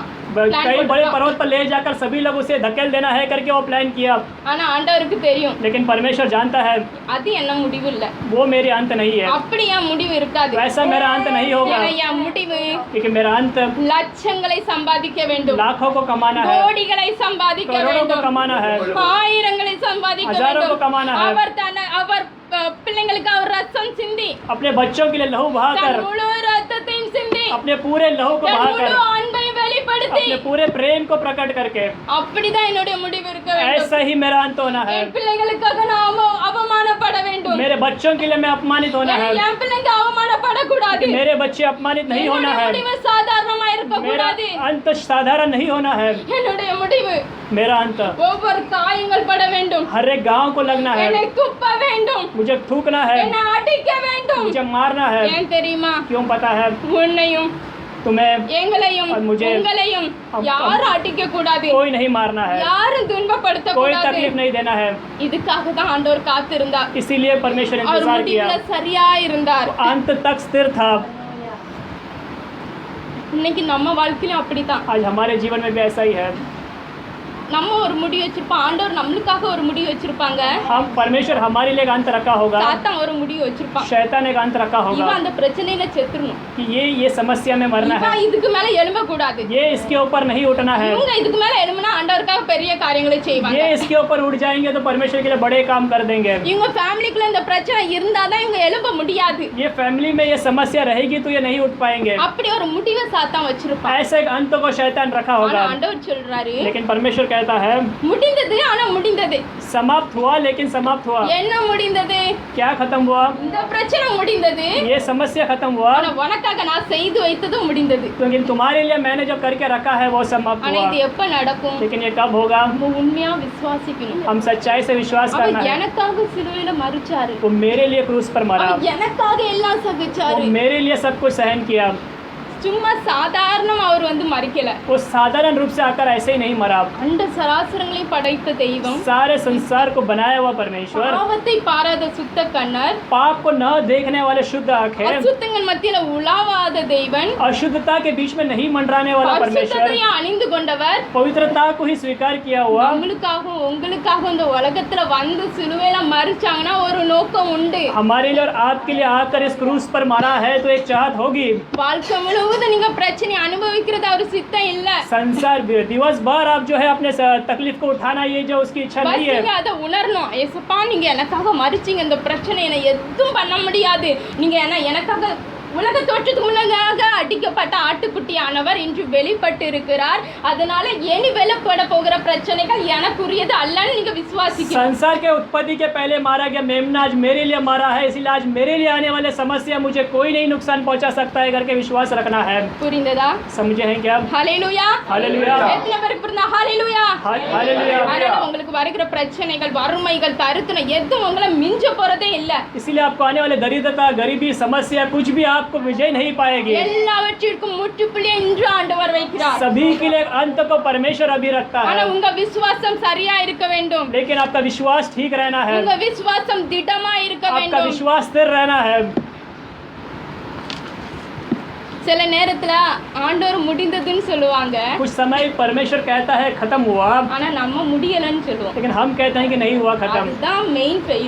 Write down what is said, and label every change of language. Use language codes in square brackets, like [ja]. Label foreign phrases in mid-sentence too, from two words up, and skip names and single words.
[hi] कई बड़े पर्वत पर ले जाकर सभी लोग उसे धकेल देना है करके वो प्लान किया। [ta] ஆனா ஆண்டவருக்கு தெரியும், [hi] लेकिन परमेश्वर जानता है [ta] அது என்ன முடிவு இல்ல, [hi] वो मेरे अंत नहीं है, [ta] அப்படி என் முடிவு இருக்காது. [hi] वैसा मेरा अंत नहीं होगा, [ta] ஏன்னா என் முடிவு [hi] क्योंकि मेरा अंत [ta] லட்சங்களை சம்பாதிக்க வேண்டும், [hi] लाखों को कमाना है, [ta] கோடிகளை சம்பாதிக்க [hi] करोड़ों को [ta] வேண்டும், [hi] कमाना है, [ta] ஆயிரங்களை சம்பாதிக்க [hi] हजारों को [ta] வேண்டும். [hi] कमाना है, [ta] அவர் பிள்ளைங்களுக்கு அவர் ரத்தம் சிந்தி, [hi] अपने बच्चों के लिए लहू बहाकर, [ta] தன் முழு ரத்தத்தையும் சிந்தி, [hi] अपने पूरे लहू को [ta] தன் [hi] बहाकर, [ta] முழு அன்பை வெளிப்படுத்தி, [hi] अपने पूरे प्रेम को प्रकट करके, [ta] அப்படிதான் என்னுடைய முடிவு இருக்க வேண்டும். [hi] ऐसा ही मेरा अंत होना है। [ta] என் பிள்ளைகளுக்காக நான் அவமானப்பட வேண்டும், [hi] मेरे बच्चों के लिए मैं अपमानित होना है, [ta] என் பிள்ளைங்க அவமானப்படக்கூடாது. [hi] मेरे बच्चे अपमानित नहीं होना [ta] என்னுடைய [hi] है, [ta] முடிவு சாதாரணமா இருக்க [hi] मेरा [ta] கூடாது. [hi] अंत साधारण नहीं होना है, [ta] என்னுடைய முடிவு [hi] मेरा अंत [ta] ஒவ்வொரு காயங்கள் பட வேண்டும், [hi] हर एक गांव को लगना है, [ta] என்னை துப்ப வேண்டும், [hi] मुझे थूकना है, [ta] என்னை அடிக்க வேண்டும். [hi] मुझे मारना है। [ta] ஏன் தெரியுமா? [hi] क्यों पता है? [ta] உன்னையும் [hi] तुम्हें [ta] எங்களையும் [hi] और मुझे [ta] உங்களையும் யாரும் அடிக்க கூடாது, [hi] कोई नहीं मारना है, [ta] யாரும் துன்பப்படுத்த [hi] कोई [ta] கூடாது. [hi] तकलीफ नहीं देना है। [ta] இதுக்காக தான் ஆண்டவர் காத்திருந்தார். [hi] इसीलिए परमेश्वर [ta] அவர் [hi] इंतजार किया, [ta] முடிவுல சரியா இருந்தார். [hi] अंत तक स्थिर था। [ta] இன்னைக்கு நம்ம வாழ்க்கையிலும் அப்படிதான். [hi] आज हमारे जीवन में भी ऐसा ही है। [ta] நம்ம ஒரு முடிவு வச்சிருப்போம், ஆண்டவர் நம்மளுக்காக ஒரு முடிவு வச்சிருப்பாங்க, [hi] हम परमेश्वर हमारे लिए एक अंत रखा होगा, [ta] சாத்தான் ஒரு முடிவு வச்சிருப்பான். [hi] शैतान एक अंत रखा होगा [ta] இவன் அந்த பிரச்சனையில செத்துறணும், [hi] कि ये समस्या में मरना है, [ta] இவன் இதுக்கு மேல எழும்ப கூடாது, [hi] ये इसके ऊपर नहीं उठना है, [ta] இவங்க இதுக்கு மேல எழும்பினா ஆண்டவருக்காக பெரிய காரியங்களை செய்வாங்க. [hi] ये इसके ऊपर उठ जाएंगे तो परमेश्वर के लिए बड़े काम कर देंगे। [ta] இவங்க ஃபேமிலிக்குள்ள இந்த பிரச்சனை இருந்தாதான் இவங்க எழும்ப முடியாது. [hi] ये फैमिली में ये समस्या रहेगी तो ये नहीं उठ पाएंगे, [ta] அப்படி ஒரு முடிவை சாத்தான் வச்சிருப்பான். [hi] ऐसे एक अंत को शैतान रखा [ta] ஆனா [hi] होगा। [ta] ஆண்டவர் சொல்றாரு, [hi] लेकिन परमेश्वर कहता है [ta] முடிந்தது, ஆனா முடிந்தது. [hi] समाप्त हुआ, लेकिन समाप्त हुआ। [ta] என்ன முடிந்தது? [hi] क्या खत्म हुआ? [ta] இந்த பிரச்சனை முடிந்தது, [hi] ये समस्या खत्म हुआ, [ta] ஆனா உனக்காக நான் செய்து வைத்ததும் முடிந்தது. [hi] लेकिन तुम्हारे लिए मैंने जो करके रखा है वो समाप्त [ta] ஆனா [hi] हुआ। [ta] இது எப்ப நடக்கும்? [hi] लेकिन ये कब होगा? [ta] நம்ம உண்மையா விசுவாசிக்கணும். [hi] हम सच्चाई से विश्वास करना [ta] அவர் [hi] है। [ta] எனக்காக சிலுவையில மரிச்சாரு, [hi] वो मेरे लिए क्रूस पर मरा, [ta] அவர் எனக்காக எல்லாம் [hi] वो [ta] சகிச்சாரு. [hi] मेरे लिए सब कुछ सहन किया। [ta] சும்மா சாதாரணமா அவர் வந்து மறிக்கல, [hi] वो साधारण रूप से आकर ऐसे ही नहीं मरा। [ta] அண்ட சராசரங்களை படைத்த தெய்வம், [hi] सारे संसार को बनाया हुआ परमेश्वर, [ta] பாவத்தை பாராத சுத்த கண்ணர், [hi] पाप को न देखने वाले शुद्ध आंखें, [ta] அசுத்தங்கள் மத்தியில உலாவாத தெய்வன், [hi] अशुद्धता के बीच में नहीं मंडराने वाला परमेश्वर, [ta] பரிசுத்தத்தை அணிந்து கொண்டவர், [hi] पवित्रता को ही स्वीकार किया हुआ, [ta] நம்மளுக்காகவும் உங்களுக்காகவும் இந்த உலகத்துல வந்து சிலுவையில மறிச்சாங்கன்னா ஒரு நோக்கம் உண்டு. [hi] हमारे लिए और आपके लिए आकर इस क्रूस पर मारा है तो एक चाहत होगी। [ta] வாழ்க்கை முழுவதும் நீங்க பிரச்சனை அனுபவிக்கிறது அவர் சித்தம் இல்ல, [hi] संसार दिवस भर आप जो है अपने तकलीफ को उठाना, ये जो उसकी इच्छा பஸ் नहीं है। [ta] நீங்க அதை உணரணும். ஏசப்பா நீங்க எனக்காக மறிச்சீங்க, இந்த பிரச்சனை என்னை எதுவும் பண்ண முடியாது, நீங்க எனக்காக உலக தோற்றத்துக்கு முன்னதாக அடிக்கப்பட்ட ஆட்டுக்குட்டியானவர் இன்று வெளிப்பட்டு இருக்கிறார், அதனால இனி வெளிப்பட போகிற பிரச்சனைகள் எனக்குரியது அல்லன்னு நீங்க விசுவாசிக்கணும். [hi] संसार के उत्पत्ति के पहले मारा गया मेमना आज मेरे लिए मारा है, इसलिए आज मेरे लिए आने वाले समस्या मुझे कोई नहीं नुकसान पहुंचा सकता है करके विश्वास रखना है। [ta] புரிந்ததா? [hi] समझे हैं क्या? [ta] ஹல்லேலூயா, [hi] हालेलुया, [ta] எத்தனை பேருக்கு புரிந்தா? ஹல்லேலூயா. [hi] हालेलुया। [ta] அதனால உங்களுக்கு வருகிற பிரச்சனைகள், வறுமைகள், தரித்திரம் எதுவும் உங்களை மிஞ்ச போறதே இல்ல. [hi] इसीलिए आपको आने वाले दरिद्रता, गरीबी, समस्या कुछ भी आपको विजय नहीं पाएगी। [ta] எல்லாவற்றிற்கும் முற்றுப்புள்ளி இன்று ஆண்டவர் வைக்கிறார். [hi] सभी के लिए अंत को परमेश्वर अभी रखता [ta] ஆனா [hi] है, [ta] உங்க விசுவாசம் சரியா இருக்க வேண்டும், [hi] लेकिन आपका विश्वास ठीक रहना है, [ta] உங்க விசுவாசம் திடமா இருக்க [hi] आपका [ta] வேண்டும். [hi] विश्वास स्थिर रहना है। [ta] சில நேரத்துல ஆண்டவர் முடிந்ததுன்னு சொல்லுவாங்க, [hi] कुछ समय परमेश्वर कहता है खत्म हुआ, [ta] ஆனா நம்ம முடியலன்னு சொல்லுவோம். [hi] लेकिन हम कहते हैं कि नहीं हुआ खत्म। [ta] அதுதான் [en] main fail.